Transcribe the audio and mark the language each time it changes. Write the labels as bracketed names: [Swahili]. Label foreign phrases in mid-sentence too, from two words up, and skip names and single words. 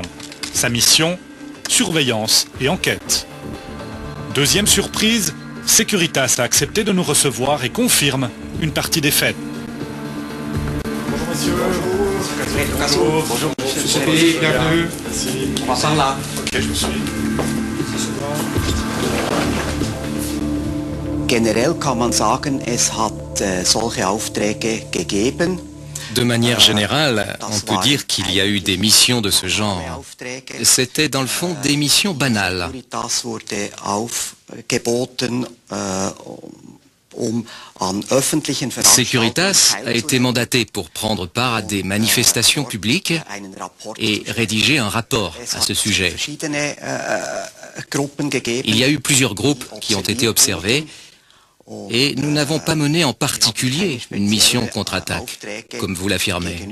[French] Sa mission, surveillance et enquête. Deuxième surprise, Securitas a accepté de nous recevoir et confirme une partie des faits. Bonjour monsieur. Bonjour monsieur Philippe, bienvenue. Merci. On va par là. Ok, je vous suis. [German] Generell kann man sagen, es hat solche Aufträge gegeben. [French] De manière générale, on peut dire qu'il y a eu des missions de ce genre. C'était dans le fond des missions banales. [German] Das wurde aufgeboten, [French] Securitas a été mandaté pour prendre part à des manifestations publiques et rédiger un rapport à ce sujet. Il y a eu plusieurs groupes qui ont été observés et nous n'avons pas mené en particulier une mission contre-attaque, comme vous l'affirmez.